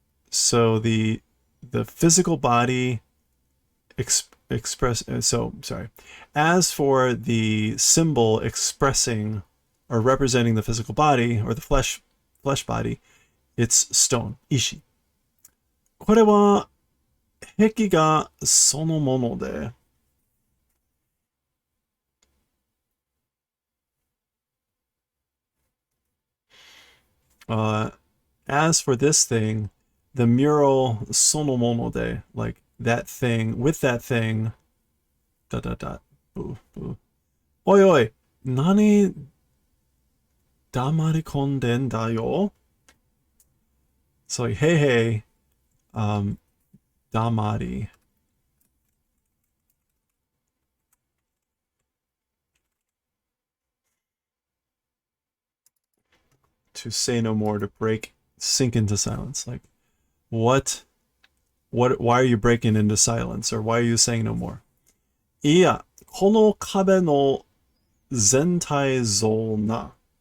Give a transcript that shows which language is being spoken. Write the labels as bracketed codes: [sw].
[en] So the physical body express. So sorry. As for the symbol expressing or representing the physical body or the flesh body, it's stone, ishi. [ja] これは壁画そのもので. [en] As for this thing, the mural [ja] sonomono de, [en] like that thing, with that thing, dot dot dot, boo boo. [ja] Oi oi, nani damarikonde da yo? [en] So like, hey hey, damari. To say no more, to break, sink into silence. Like, what, why are you breaking into silence? Or why are you saying no more? [ja] いや、この壁の全体像な.